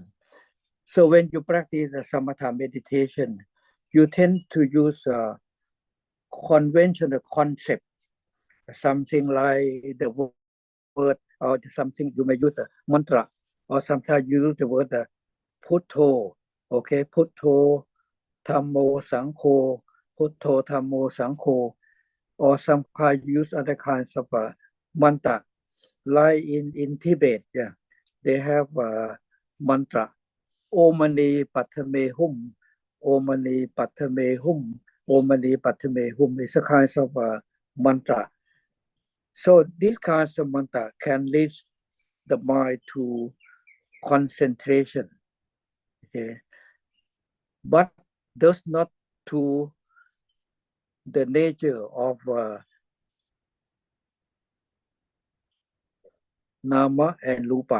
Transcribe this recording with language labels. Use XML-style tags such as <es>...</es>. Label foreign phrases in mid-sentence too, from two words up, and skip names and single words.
<en>So when you practice the samatha meditation, you tend to use a conventional concept, something like the word, or something you may use a mantra, or sometimes you use the word putto, okay,</en> <pi>putto, Dhammo, Sangho, putto, Dhammo, Sangho,</pi> <en>or sometimes use other kinds of mantra. Like in Tibet, yeah, they have a mantra,</en> <sa>Omani Patame Hum, Omani Patame Hum, Omani Patame Hum</sa> <en>is a kind of mantra. So these kinds of mantra can lead the mind to concentration, okay, but does not to the nature of Nama and Rupa.</en>